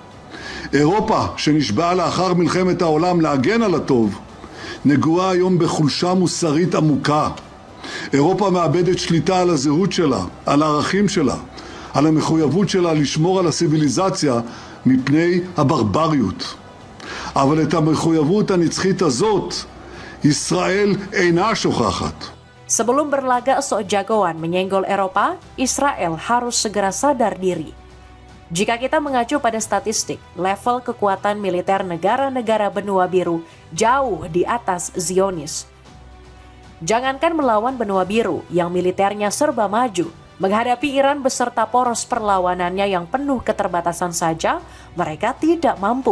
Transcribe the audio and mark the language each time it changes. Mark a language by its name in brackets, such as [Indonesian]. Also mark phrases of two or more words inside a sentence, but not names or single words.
[Hebrew] אירופה שנשבעה לאחר מלחמת העולם להגן על הטוב, נגועה היום בחולשה מוסרית עמוקה. אירופה מאבדת שליטה על הזהות שלה, על הערכים שלה, על המחויבות שלה לשמור על הסיביליזציה מפני הברבריות. אבל את המחויבות הנצחית הזאת, ישראל אינה שוכחת. [Indonesian] Sebelum berlaga sok jagoan menyenggol Eropa, Israel harus segera sadar diri. Jika kita mengacu pada statistik, level kekuatan militer negara-negara benua biru jauh di atas Zionis. Jangankan melawan benua biru yang militernya serba maju, menghadapi Iran beserta poros perlawanannya yang penuh keterbatasan saja, mereka tidak mampu.